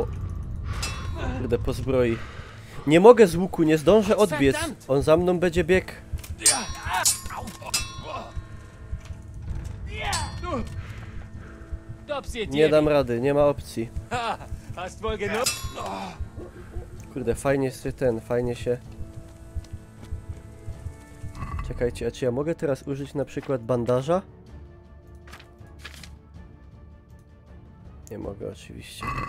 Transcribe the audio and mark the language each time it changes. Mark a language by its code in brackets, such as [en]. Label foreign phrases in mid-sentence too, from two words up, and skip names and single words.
[pl] Kurde, po zbroi. Nie mogę z łuku, nie zdążę odbiec. On za mną będzie biegł. Nie dam rady, nie ma opcji. [de] Hast wohl genug? [pl] Kurde, fajnie się fajnie się... Czekajcie, a czy ja mogę teraz użyć na przykład bandaża? Nie mogę oczywiście.